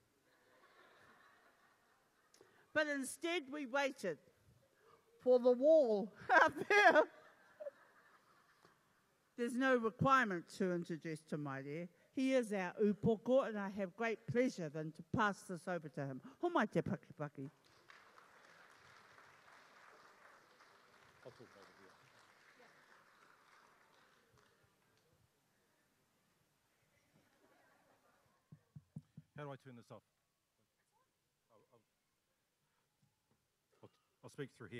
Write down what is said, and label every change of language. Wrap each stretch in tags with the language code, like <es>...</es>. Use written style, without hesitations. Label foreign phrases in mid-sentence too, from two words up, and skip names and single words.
<en>But instead we waited for the wall up there. There's no requirement to introduce Te Maire. He is our upoko, and I have great pleasure then to pass this over to him.</en> <mi>Homai te pakipaki.</mi> <en>I'll talk over here. How do I turn this off? I'll speak through here.</en>